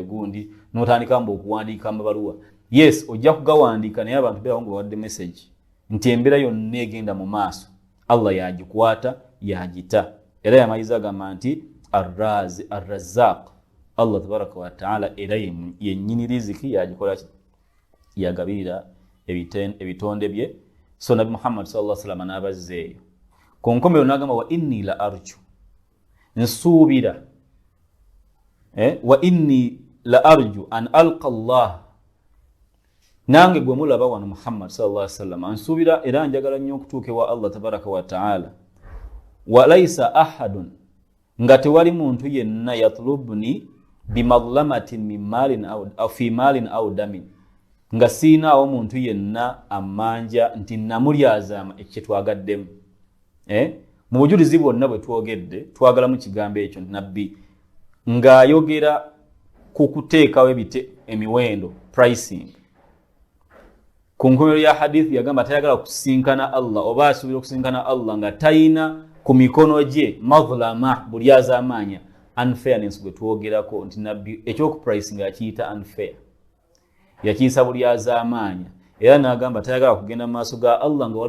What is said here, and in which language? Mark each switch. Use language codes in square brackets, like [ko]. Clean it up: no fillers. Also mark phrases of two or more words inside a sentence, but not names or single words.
[lg] gundi n'otandika mbu okuwandiika amabaluwa yes ojja kugawandiika naye abantu beerawo nga bawadde message nti embeera yonna egenda mu maaso allah yagikwata yagita era yamaliriza agamba nti [ar] الرزاق الله تبارك وتعالى [lg] era yennyini riziki yagikola yagabirira ebitonde bye so nabi muhammad [ar] صلى الله عليه وسلم [lg] n'abazzeeyo ku nkomerero n'agamba [ar] وإني لأرجو [lg] nsuubira [ar] وإني لأرجو أن ألقى الله [lg] nange gwe mulaba wano [ar] muhammad صلى الله عليه [lg] wasallam nsuubira era njagala nnyo okutuuka ewa [ar] الله تبارك وتعالى وليس أحد [lg] nga tewali muntu yenna [ar] يطلبني بمظلمة من مال أو في مال أو دم [lg] nga siinaawo muntu yenna amanja nti namulyazaama ekyetwagaddemu mu bujulizi bwonna bwe twogedde twagalamu kigambo ekyo nabbi ng'ayogera ku kuteekawo emiwendo pricing ku nkomerero ya hadithi yagamba tayagala kusinkana allah oba asuubira okusinkana allah nga tayina ku mikono gye madhlama bulyazaamaanya unfairness gwe twogerako nti nabbi ekyokupricinga yakiyita unfair yakiyisa bulyazaamaanya era n'agamba tayagala kugenda mu maaso ga allah nga